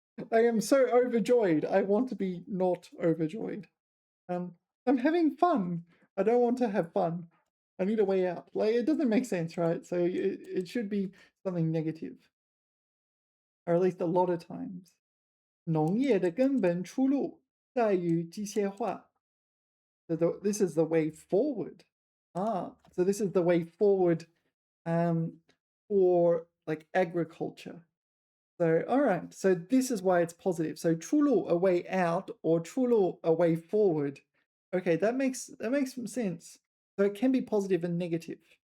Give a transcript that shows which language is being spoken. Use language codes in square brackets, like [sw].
[en] I am so overjoyed. I want to be not overjoyed. I'm having fun. I don't want to have fun. I need a way out. Like, it doesn't make sense, right? So it should be something negative. Or at least a lot of times. [zh] 农业的根本出路在于机械化. [en] So this is the way forward. So this is the way forward for like agriculture. So, all right. So this is why it's positive. So 出路, a way out, or 出路, a way forward. Okay, that makes some sense. So it can be positive and negative.